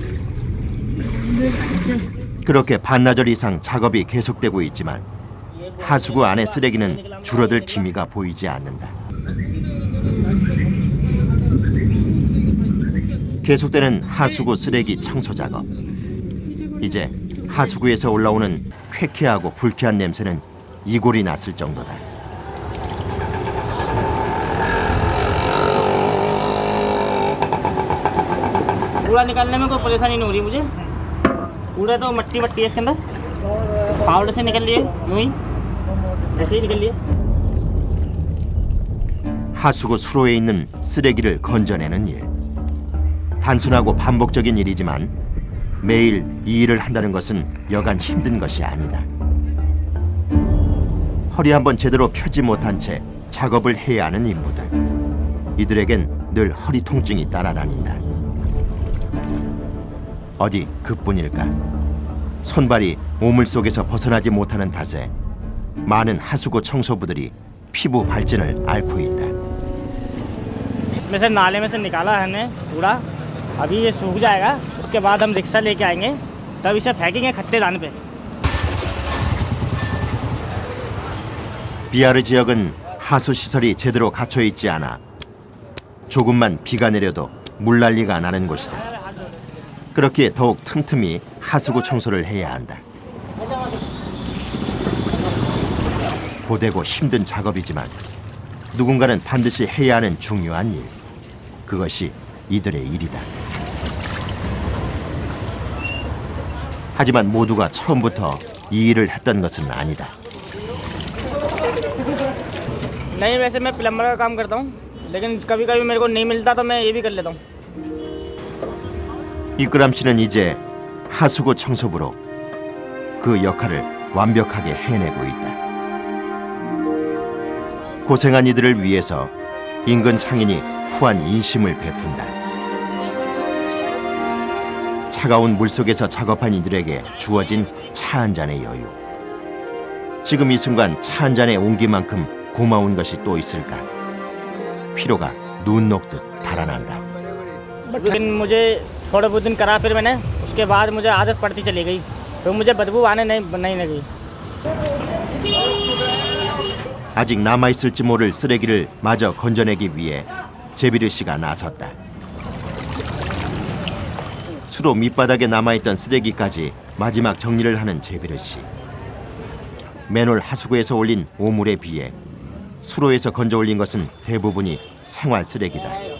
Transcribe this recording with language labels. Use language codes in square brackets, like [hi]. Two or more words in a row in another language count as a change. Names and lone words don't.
[ko] 그렇게 반나절 이상 작업이 계속되고 있지만 하수구 안의 쓰레기는 줄어들 기미가 보이지 않는다. 계속되는 하수구 쓰레기 청소 작업. 이제 하수구에서 올라오는 쾌쾌하고 불쾌한 냄새는 이골이 났을 정도다. [hi] कूड़ा निकालने में कोई परेशानी नहीं हो रही मुझे। कूड़ा तो मट्टी मट्टी है इसके अंदर, फावड़े से निकल लिए, यूं ही ऐसे ही निकल लिए। [ko] 하수구 수로에 있는 쓰레기를 건져내는 일. 단순하고 반복적인 일이지만 매일 이 일을 한다는 것은 여간 힘든 것이 아니다. 허리 한번 제대로 펴지 못한 채 작업을 해야 하는 인부들. 이들에겐 늘 허리 통증이 따라다닌다. 어디 그뿐일까? 손발이 오물 속에서 벗어나지 못하는 탓에 많은 하수구 청소부들이 피부 발진을 앓고 있다. [hi] इसमें से नाले में से निकाला है हमने कूड़ा, अभी ये सूख जाएगा, उसके बाद हम रिक्शा लेके आएंगे, तब इसे फेंकेंगे खट्टे दान पे। [ko] 비아르 지역은 하수 시설이 제대로 갖춰 있지 않아 조금만 비가 내려도 물난리가 나는 곳이다. 그렇기에 더욱 틈틈이 하수구 청소를 해야 한다. 고되고 힘든 작업이지만 누군가는 반드시 해야 하는 중요한 일. 그것이 이들의 일이다. 하지만 모두가 처음부터 이 일을 했던 것은 아니다. [hi] नहीं वैसे मैं प्लम्बर का काम करता हूँ लेकिन कभी कभी मेरे को नहीं मिलता तो मैं ये भी कर लेता हूँ [ko] 이끄람 씨는 이제 하수구 청소부로 그 역할을 완벽하게 해내고 있다. 고생한 이들을 위해서 인근 상인이 후한 인심을 베푼다. 차가운 물속에서 작업한 이들에게 주어진 차 한 잔의 여유. 지금 이 순간 차 한 잔의 온기만큼 고마운 것이 또 있을까? 피로가 눈 녹듯 달아난다. [hi] लेकिन मुझे थोड़े बहुत दिन करा फिर मैंने उसके बाद मुझे आदत पड़ती चली गई तो मुझे बदबू आने नहीं लगी [ko] 아직 남아있을지 모를 쓰레기를 마저 건져내기 위해 제비르 씨가 나섰다. 수로 밑바닥에 남아있던 쓰레기까지 마지막 정리를 하는 제비르 씨. 맨홀 하수구에서 올린 오물에 비해 수로에서 건져 올린 것은 대부분이 생활 쓰레기다.